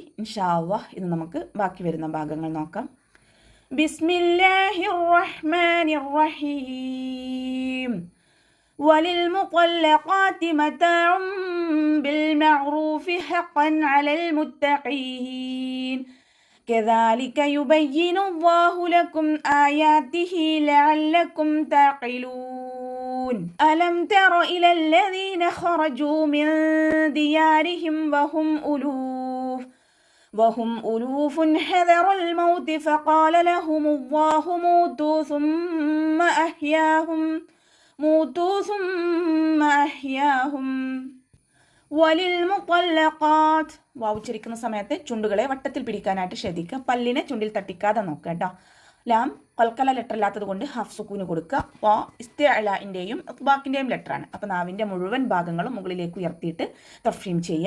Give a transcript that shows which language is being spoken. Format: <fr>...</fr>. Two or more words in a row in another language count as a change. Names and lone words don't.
<ar>إن شاء الله</ar> <ml>ഇന്ന് നമുക്ക് ബാക്കി വരുന്ന ഭാഗങ്ങൾ നോക്കാം.</ml> <ar>بسم الله الرحمن الرحيم. وللمطلقات متاع بالمعروف حقا على المتقين. كذلك يبين الله لكم آياته لعلكم تعقلون. ألم تر إلى الذين خرجوا من ديارهم وهم ألوف حذر الموت فقال لهم الله موتوا ثم أحياهم.</ar> <ml>വലിൽമുത്തല്ലഖാത്ത് വാവുച്ചരിക്കുന്ന സമയത്ത് ചുണ്ടുകളെ വട്ടത്തിൽ പിടിക്കാനായിട്ട് ശ്രദ്ധിക്കുക. പല്ലിനെ ചുണ്ടിൽ തട്ടിക്കാതെ നോക്കുക കേട്ടോ. ലാം കൽക്കല ലെറ്റർ ഇല്ലാത്തത് കൊണ്ട് ഹാഫ് സുക്കൂന് കൊടുക്കുക. വാ ഇസ്തിഅലാഇൻ്റെയും ഇത്ബാഖിൻ്റെയും ലെറ്ററാണ്. അപ്പോൾ നാവിൻ്റെ മുഴുവൻ ഭാഗങ്ങളും മുകളിലേക്ക് ഉയർത്തിയിട്ട് തഫ്ഹീം ചെയ്യുക.</ml>